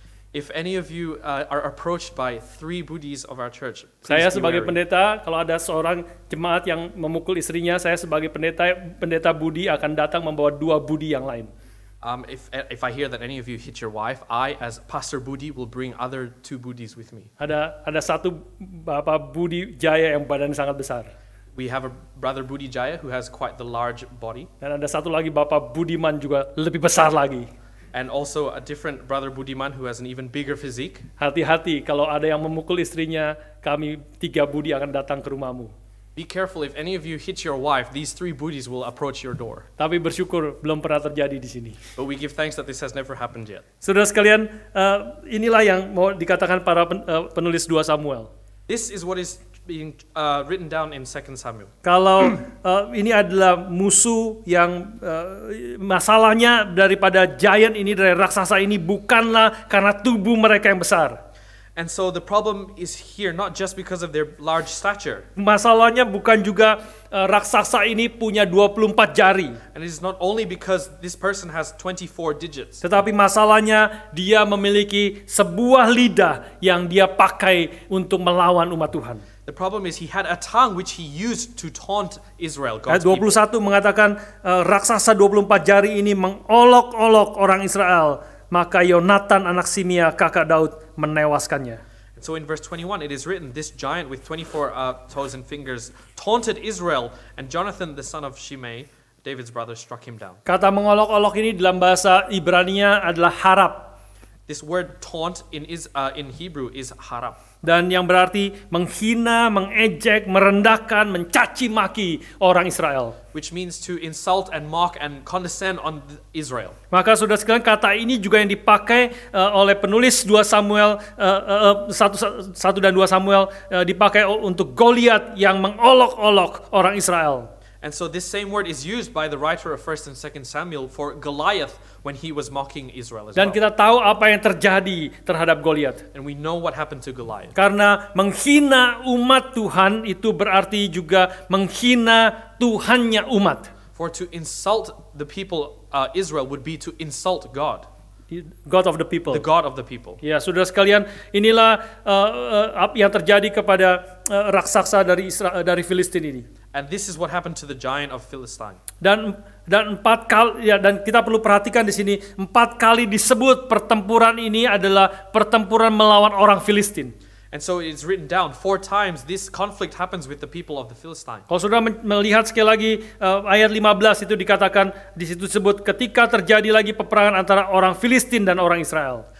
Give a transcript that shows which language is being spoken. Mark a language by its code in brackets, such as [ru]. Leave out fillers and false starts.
[en] If any of you are approached by 3 Budis of our church, [id] Saya [en] please be [id] sebagai [en] wary. [id] pendeta, kalau ada seorang jemaat yang memukul istrinya, saya sebagai pendeta Budi akan datang membawa 2 Budi yang lain. [en] If I hear that any of you hit your wife, I, as Pastor Budi, will bring other 2 Budis with me. [id] Ada satu Bapak Budi Jaya yang badan sangat besar. [en] We have a brother Budi Jaya who has quite the large body, [id] Dan ada satu lagi Bapak Budiman juga lebih besar lagi. [en] and also a different brother Budiman who has an even bigger physique. [id] Hati-hati kalau ada yang memukul istrinya, kami 3 Budi akan datang ke rumahmu. [en] Be careful, if any of you hit your wife, these 3 Budis will approach your door. [id] Tapi bersyukur belum pernah terjadi di sini. [en] But we give thanks that this has never happened yet. [id] Saudara sekalian, inilah yang mau dikatakan para penulis 2 Samuel. [en] This is what is being written down in 2 Samuel. [id] Kalau ini adalah musuh yang masalahnya daripada giant ini, dari raksasa ini, bukanlah karena tubuh mereka yang besar. [en] And so the problem is here not just because of their large stature, [id] Masalahnya bukan juga raksasa ini punya 24 jari. [en] and it is not only because this person has 24 digits, [id] Tetapi masalahnya dia memiliki sebuah lidah yang dia pakai untuk melawan umat Tuhan. [en] the problem is he had a tongue which he used to taunt Israel, [id] Ayat [en] God's people. [id] 21 mengatakan raksasa 24 jari ini mengolok-olok orang Israel. Maka Yonatan anak Simea kakak Daud menewaskannya. [en] And so in verse 21 it is written, this giant with 24 toes and fingers taunted Israel, and Jonathan the son of Shimei, David's brother, struck him down. [id] Kata mengolok-olok ini dalam bahasa Ibrania adalah harap. [en] This word taunt in Hebrew is harap, [id] Dan yang berarti menghina, mengejek, merendahkan, mencaci maki orang Israel. [en] which means to insult and mock and condescend on Israel. [id] Maka saudara sekalian, kata ini juga yang dipakai oleh penulis 2 Samuel 1 dan 2 Samuel dipakai untuk Goliat yang mengolok-olok orang Israel. [en] And so this same word is used by the writer of 1 and 2 Samuel for Goliath when he was mocking Israel as [id] Dan [en] well. [id] kita tahu apa yang terjadi terhadap Goliat. [en] And we know what happened to Goliath. [id] Karena menghina umat Tuhan itu berarti juga menghina Tuhannya umat. [en] For to insult the people Israel would be to insult God, God of the people. the God of the people. [id] Ya, saudara sekalian, inilah yang terjadi kepada raksasa dari Filistin ini. [en] And this is what happened to the giant of Philistine. [id] Dan 4 kali, ya, dan kita perlu perhatikan di sini 4 kali disebut pertempuran ini adalah pertempuran melawan orang Filistin. [en] And so it's written down 4 times this conflict happens with the people of the Philistine. [id] Kalau saudara melihat sekali lagi ayat 15 itu dikatakan, di situ disebut ketika terjadi lagi peperangan antara orang Filistin dan orang Israel.